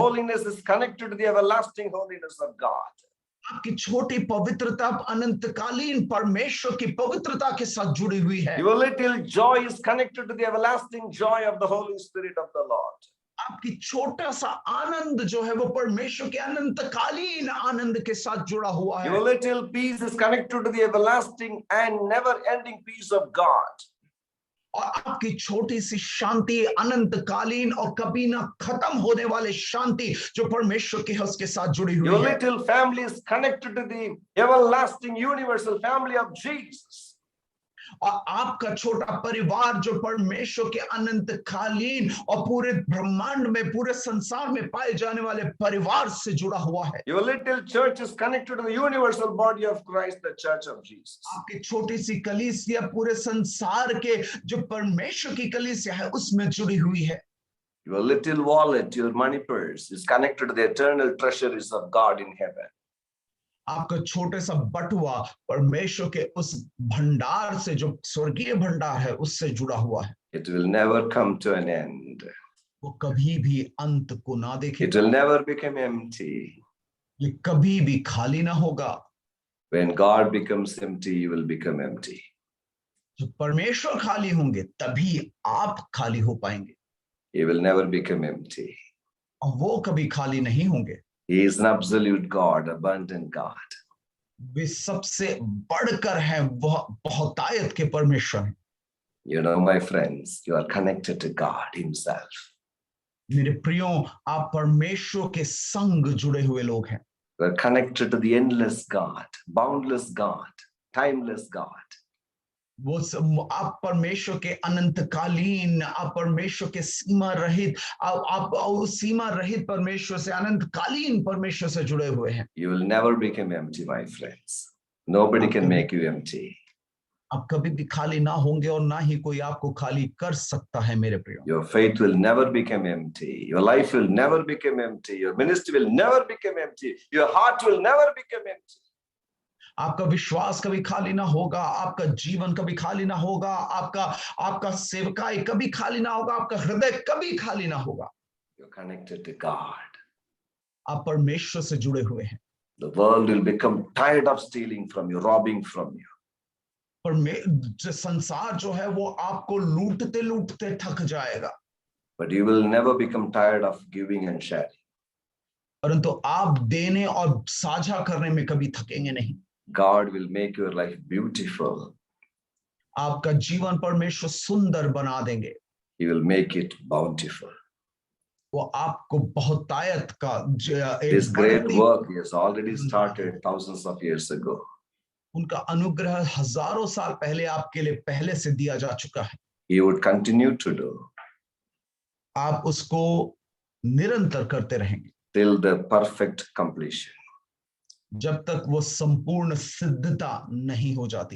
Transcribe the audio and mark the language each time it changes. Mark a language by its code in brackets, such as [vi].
[en] holiness is connected to the everlasting holiness of God. [hi] आपकी छोटी पवित्रता अनंतकालीन परमेश्वर की पवित्रता के साथ जुड़ी हुई है। [en] Your little joy is connected to the everlasting joy of the Holy Spirit of the Lord. [hi] आपकी छोटा सा आनंद जो है वो परमेश्वर के अनंतकालीन आनंद के साथ जुड़ा हुआ है। [en] Your little peace is connected to the everlasting and never-ending peace of God. [hi] और आपकी छोटी सी शांति अनंतकालीन और कभी ना खत्म होने वाले शांति जो परमेश्वर के उसके साथ जुड़ी हुई [en] Your [hi] है। [en] little family is connected to the everlasting universal family of Jesus. [hi] और आपका छोटा परिवार जो परमेश्वर के अनंतकालीन और पूरे ब्रह्मांड में पूरे संसार में पाए जाने वाले परिवार से जुड़ा हुआ है। [en] Your little church is connected to the universal body of Christ, the church of Jesus. [hi] आपकी छोटी सी कलीसिया पूरे संसार के जो परमेश्वर की कलीसिया है उसमें जुड़ी हुई है। [en] Your little wallet, your money purse is connected to the eternal treasuries of God in heaven. [hi] आपका छोटे सा बटुआ परमेश्वर के उस भंडार से जो स्वर्गीय भंडार है उससे जुड़ा हुआ है। [en] It will never come to an end. [hi] वो कभी भी अंत को ना [en] It [hi] देखेगा। [en] will never become empty. [hi] ये कभी भी खाली ना होगा। [en] When God becomes empty, you will become empty. [hi] जब परमेश्वर खाली होंगे तभी आप खाली हो पाएंगे, [en] He will never become empty. [hi] और वो कभी खाली नहीं होंगे। [en] He is an absolute God, abundant God. [hi] वे सबसे बढ़कर हैं, वह बहुतायत के परमेश्वर हैं। [en] You know, my friends, you are connected to God Himself. [hi] मेरे प्रियो, आप परमेश्वर के संग जुड़े हुए लोग हैं। [en] You are connected to the endless God, boundless God, timeless God. [hi] आप परमेश्वर के अनंतकालीन, आप परमेश्वर के सीमा रहित, आप सीमा रहित परमेश्वर से, अनंतकालीन परमेश्वर से जुड़े हुए हैं। [en] You will never become empty, my friends. Nobody can make you empty. [hi] आप कभी भी खाली ना होंगे और ना ही कोई आपको खाली कर सकता है मेरे प्रियो। [en] Your faith will never become empty. Your life will never become empty. Your ministry will never become empty. Your heart will never become empty. [hi] आपका विश्वास कभी खाली ना होगा, आपका जीवन कभी खाली ना होगा, आपका सेवकाई कभी खाली ना होगा, आपका हृदय कभी खाली ना होगा। [en] You're connected to God. [hi] आप परमेश्वर से जुड़े हुए हैं। [en] The world will become tired of stealing from you, robbing from you. [hi] संसार जो है वो आपको लूटते लूटते थक जाएगा, [en] But you will never become tired of giving and sharing. [hi] परंतु आप देने और साझा करने में कभी थकेंगे नहीं। [en] God will make your life beautiful. [hi] आपका जीवन परमेश्वर सुंदर बना देंगे, [en] He will make it bountiful. [hi] वो आपको बहुतायत का [en] This great [hi] बढ़ती [en] work He has already started thousands of years ago. [hi] उनका अनुग्रह हजारों साल पहले आपके लिए पहले से दिया जा चुका है। [en] He would continue to do [hi] आप उसको निरंतर करते रहेंगे [en] till the perfect completion, [hi] जब तक वो संपूर्ण सिद्धता नहीं हो जाती,